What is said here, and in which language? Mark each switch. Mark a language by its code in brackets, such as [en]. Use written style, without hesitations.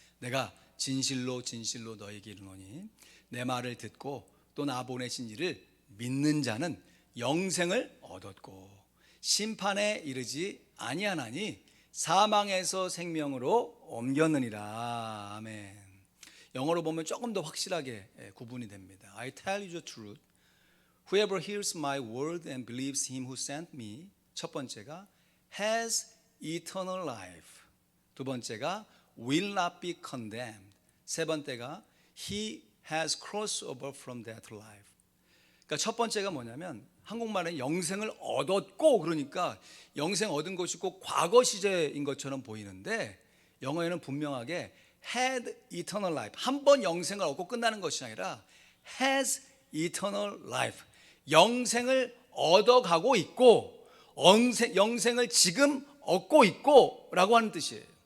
[ko] 내가 진실로 진실로 너에게 이르노니 내 말을 듣고 또 나 보내신 이를 믿는 자는 영생을 얻었고 심판에 이르지 아니하나니 사망에서 생명으로 옮겼느니라. 아멘. 영어로 보면 조금 더 확실하게 구분이 됩니다. [en] I tell you the truth. Whoever hears my word and believes him who sent me. [ko] 첫 번째가 [en] has eternal life. [ko] 두 번째가 [en] will not be condemned. [ko] 세 번째가 [en] he has crossed over from death to life. [ko] 그러니까 첫 번째가 뭐냐면 한국말은 영생을 얻었고, 그러니까 영생 얻은 것이 꼭 과거 시제인 것처럼 보이는데 영어에는 분명하게 [en] had eternal life, [ko] 한 번 영생을 얻고 끝나는 것이 아니라 [en] has eternal life, [ko] 영생을 얻어가고 있고 영생을 지금 얻고 있고 라고 하는 뜻이에요.